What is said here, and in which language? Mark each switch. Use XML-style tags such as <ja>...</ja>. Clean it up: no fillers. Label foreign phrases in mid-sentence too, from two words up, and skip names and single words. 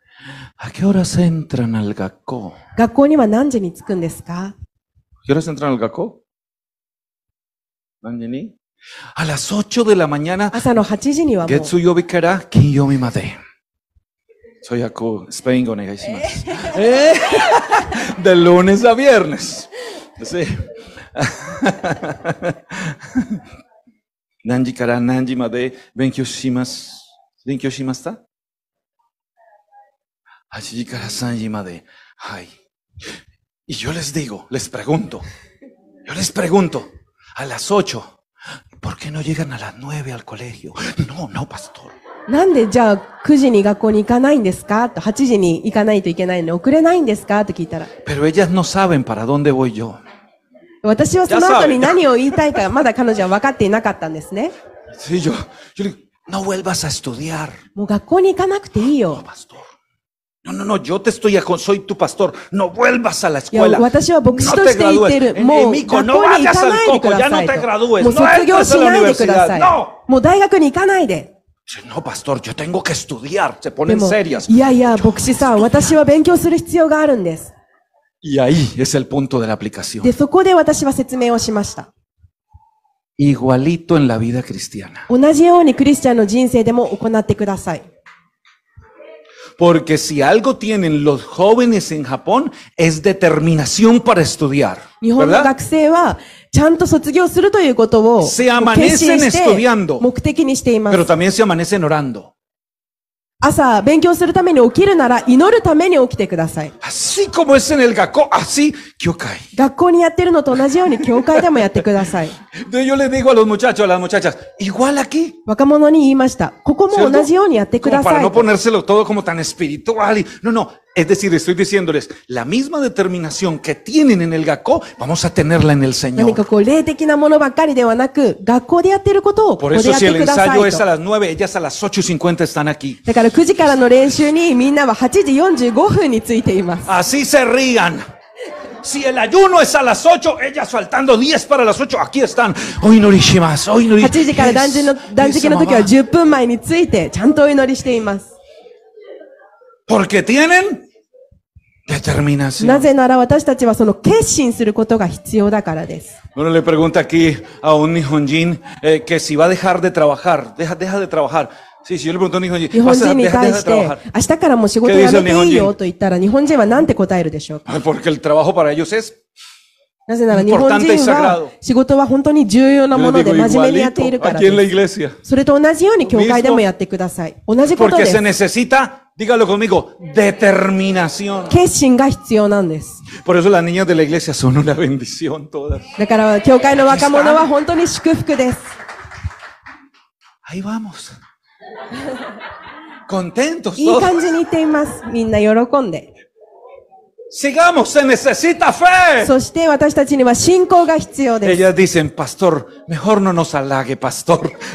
<es>¿A qué horas entran al GACO?</es> <ja>学校には何時に着くんですか？</ja> <es>¿A qué horas entran al GACO?</es> <ja>何時に?</ja> <es>A las 8 de la mañana,</es> <ja>朝の8時にはもう、月曜日から金曜日まで。</ja> <es>Soy Jacob, Spain,</es> <ja>onegaishimasu.</ja> <es>De lunes a viernes. Sí.</es> <ja>何時から何時まで勉強しました 8 時から3時まで。</ja> <es>はい。Y yo les pregunto, a las 8, ¿por qué no llegan a las 9 al colegio? No, pastor.</es> <ja>なんでじゃあ9時に学校に行かないんですかと、8時に行かないといけないのに遅れないんですかと聞いたら、</ja> <es>Pero ellas no saben para dónde voy yo.</es> <ja>私はその後に何を言いたいかまだ彼女は分かっていなかったんですね。</ja> <es>Sí, yo le digo, no vuelvas a estudiar.</es> <ja>もう学校に行かなくていい</ja> <es>No,</es> <ja>よ。</ja> <es>pastor. No, yo te soy tu pastor. No vuelvas a la</es> <ja>いや、</ja> <es>escuela.</es> <ja>私は牧師</ja> <es>No</es> <ja>と</ja> <es>te</es> <ja>して言ってる。</ja> <es>gradúes.</es> <ja>もう</ja> <es>Mico,</es> <ja>学</ja> <es>no</es> <ja>校に行</ja> <es>vayas</es> <ja>か</ja> <es>al</es> <ja>ないでく</ja> <es>coco.</es> <ja>だ</ja> <es>Ya</es> <ja>さ</ja> <es>no</es> <ja>い</ja> <es>te</es> <ja>と。</ja> <es>gradúes.</es> <ja>もう</ja> <es>No</es> <ja>卒業</ja> <es>entres</es> <ja>し</ja> <es>a la</es> <ja>ないでくだ</ja> <es>universidad.</es> <ja>さい。</ja> <es>No.</es> <ja>もう大学に行かないで。</ja> <es>No, pastor, yo tengo que estudiar. Se</es> <ja>で</ja> <es>ponen</es> <ja>も、</ja> <es>serias.</es> <ja>いやいや、牧師さん、私は勉強する必要があるんです。</ja> <es>Y ahí es el punto de la aplicación.</es> <ja>で、そこで私は説明をしました。</ja> <es>Igualito en la vida cristiana.</es> <ja>同じようにクリスチャンの人生でも行ってください。</ja> <es>Porque si algo tienen los jóvenes en Japón es determinación para estudiar.</es> <ja>日本の</ja> <es>¿Verdad?</es> <ja>学生は、ちゃんと卒業するということを、</ja> <es>Se</es> <ja>決</ja> <es>amanecen</es> <ja>心して</ja> <es>estudiando.</es> <ja>目的にしていま</ja> <es>Pero</es> <ja>す。</ja> <es>también se amanecen orando.</es> <ja>朝、勉強するために起きるなら、祈るために起きてください。</ja> <es>Así como es en el Gakko, así Kyokai.</es> <ja>学校にやってるのと同じように、教会でもやってください。</ja> <es>Entonces yo le digo a los muchachos, a las muchachas, igual aquí.</es> <ja>若者に言いました。ここも同じようにやってく</ja> <es>Como</es> <ja>だ</ja> <es>para</es> <ja>さい</ja> <es>no。ponérselo todo como tan espiritual. No. Es decir, estoy diciéndoles, la misma determinación que tienen en el Gakko, vamos a tenerla en el</es> <ja>何か</ja> <es>Señor.</es> <ja>こう、霊的なものばっかりではなく、学校でやってることをこ</ja> <es>Por</es> <ja>こで</ja> <es>eso</es> <ja>やっ</ja> <es>si el</es> <ja>てくださ</ja> <es>ensayo</es> <ja>い</ja> <es>es a</es> <ja>と。</ja> <es>las 9, ellas a las 8:50 están aquí.</es> <ja>だから9時からの練習にみんなは8時45分についています。</ja> <es>Así se rían. Si el ayuno es a las 8, ellas faltando 10 para las 8, aquí están. Hoy no rishimasu, hoy no</es> <ja>8 時から断食の時は10分前について、ちゃんとお祈りしています。</ja> <es>Porque tienen determinación.</es> <ja>なぜなら私たちはその決心することが必要だからです。</ja> <es>Uno le pregunta aquí a un Nihonjin que si va a dejar de trabajar, deja de trabajar. Sí, si yo le pregunto a un Nihonjin,</es> <ja>日本</ja> <es>¿vas a</es> <ja>人に</ja> <es>dejar</es> <ja>対</ja> <es>de</es> <ja>して、</ja> <es>trabajar?</es> <ja>明日からもう仕事辞めていいよと言ったら、日本人は何て答えるでしょうか。</ja> <es>Porque el trabajo para ellos es</es> <ja>なぜなら日本人は仕事は本当に重要な</ja> <es>Yo</es> <ja>も</ja> <es>le</es> <ja>ので</ja> <es>digo</es> <ja>真面目にやっている</ja> <es>igualito</es> <ja>から</ja> <es>aquí en la</es> <ja>です。</ja> <es>iglesia.</es> <ja>それと同じように教会でもやってください。同じこと</ja> <es>Porque</es> <ja>で</ja> <es>se</es> <ja>す。</ja> <es>necesita, dígalo conmigo, determinación.</es> <ja>決心が必要なんです。</ja> <es>Por eso las niñas de la iglesia son una bendición todas.</es> <ja>だから教会の若者は本当に祝福です。</ja> <es>Ahí vamos. Contentos</es> <ja>いい</ja> <es>todos.</es> <ja>感じに言っています。みんな喜んで。</ja> <es>Sigamos, se necesita fe.</es> <ja>そして私たちには信仰が必要です。</ja> <es>Ellas dicen, pastor, mejor no nos halague, pastor.</es>